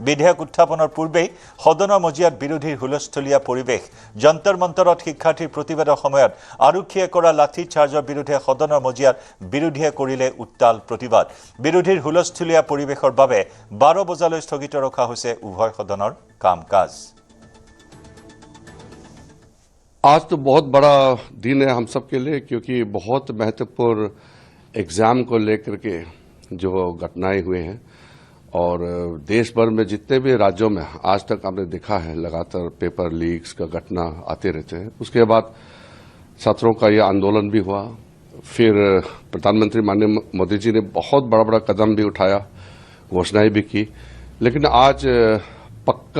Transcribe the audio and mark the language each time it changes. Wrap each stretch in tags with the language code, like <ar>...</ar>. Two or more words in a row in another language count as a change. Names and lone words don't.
<as>বিধেয়ক উত্থাপনৰ পূৰ্বেই সদনৰ মজিয়াত বিৰোধীৰ হুলস্থলীয়া পৰিৱেশ যন্তৰ মন্তৰত শিক্ষাৰ্থীৰ প্ৰতিবাদৰ সময়ত আৰক্ষীয়ে কৰা লাঠি চাৰ্জৰ বিৰুদ্ধে সদনৰ মজিয়াত বিৰোধীয়ে কৰিলে উত্তাল প্ৰতিবাদ বিৰোধীৰ হুলস্থলীয়া পৰিৱেশৰ বাবে 12 বজালৈ স্থগিত ৰখা হৈছে উভয় সদনৰ কাম-কাজ</as> <hi>आज तो बहुत बड़ा दिन है हम सब के लिए क्योंकि बहुत महत्वपूर्ण एग्ज़ाम को लेकर के जो घटनाएं हुए हैं और देश भर में जितने भी राज्यों में आज तक हमने देखा है लगातार</hi> <en>paper leaks</en> <hi>का घटना आते रहते हैं उसके बाद छात्रों का यह आंदोलन भी हुआ फिर प्रधानमंत्री माननीय मोदी जी ने बहुत बड़ा बड़ा कदम भी उठाया घोषणाएं भी की लेकिन आज पक्का</hi>